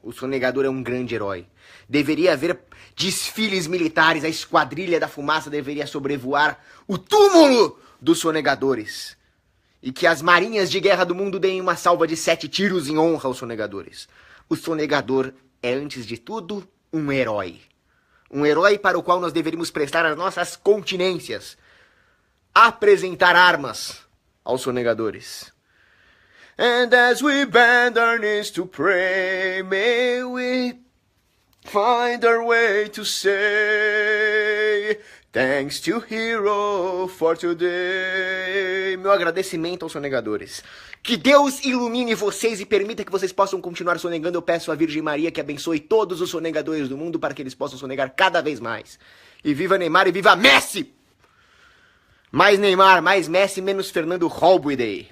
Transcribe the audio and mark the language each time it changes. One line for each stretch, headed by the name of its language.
Portuguese: O sonegador é um grande herói. Deveria haver desfiles militares, a esquadrilha da fumaça deveria sobrevoar o túmulo dos sonegadores. E que as marinhas de guerra do mundo deem uma salva de 7 tiros em honra aos sonegadores. O sonegador é, antes de tudo, um herói. Um herói para o qual nós deveríamos prestar as nossas continências. Apresentar armas aos sonegadores.
English: And as we bend our knees to pray, may we find our way to say thanks to Hero for today.
Portuguese: Meu agradecimento aos sonegadores. Que Deus ilumine vocês e permita que vocês possam continuar sonegando. Eu peço à Virgem Maria que abençoe todos os sonegadores do mundo para que eles possam sonegar cada vez mais. E viva Neymar e viva Messi! Mais Neymar, mais Messi, menos Fernando Holbuidei.